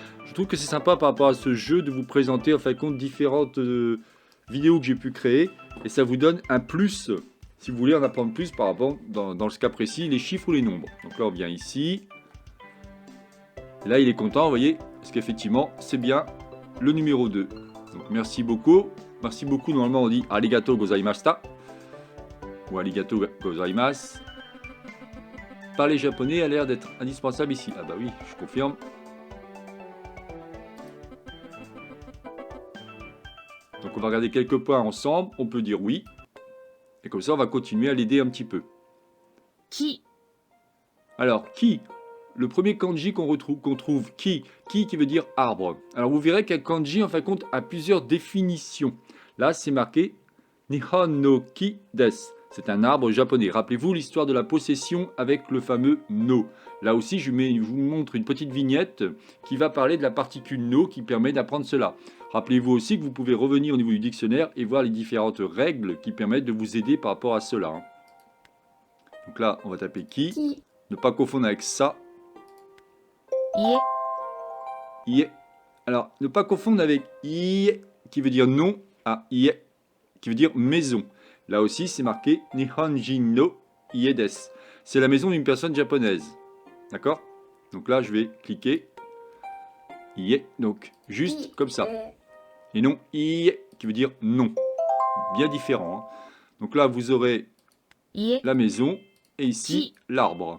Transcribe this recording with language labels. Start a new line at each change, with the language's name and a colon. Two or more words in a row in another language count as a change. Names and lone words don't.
French: Je trouve que c'est sympa par rapport à ce jeu de vous présenter en fin de compte différentes vidéos que j'ai pu créer. Et ça vous donne un plus, si vous voulez en apprendre plus par rapport, dans ce cas précis, les chiffres ou les nombres. Donc là on vient ici. Là il est content, vous voyez, parce qu'effectivement c'est bien le numéro 2. Donc merci beaucoup. Merci beaucoup, normalement on dit
Japanese: ありがとうございました
French: ou
Japanese: ありがとうございます.
French: Parler japonais a l'air d'être indispensable ici. Ah bah oui, je confirme. Donc on va regarder quelques points ensemble, on peut dire oui. Et comme ça on va continuer à l'aider un petit peu. Ki. Alors, ki, le premier kanji qu'on trouve, ki qui veut dire arbre. Alors vous verrez qu'un kanji en fin de compte a plusieurs définitions. Là c'est marqué
Japanese: 日本の木です.
French: C'est un arbre japonais. Rappelez-vous l'histoire de la possession avec le fameux no. Là aussi je vous montre une petite vignette qui va parler de la particule no qui permet d'apprendre cela. Rappelez-vous aussi que vous pouvez revenir au niveau du dictionnaire et voir les différentes règles qui permettent de vous aider par rapport à cela. Hein. Donc là on va taper ki. Ne pas confondre avec ça. Ie. Ie. Alors, ne pas confondre avec ie qui veut dire non à ie qui veut dire maison. Là aussi, c'est marqué
Japanese: 日本人の家です.
French: C'est la maison d'une personne japonaise. D'accord? Donc là, je vais cliquer ie. Donc, juste comme ça. Et non ie qui veut dire non. Bien différent. Hein. Donc là, vous aurez Ie. la maison et ici l'arbre.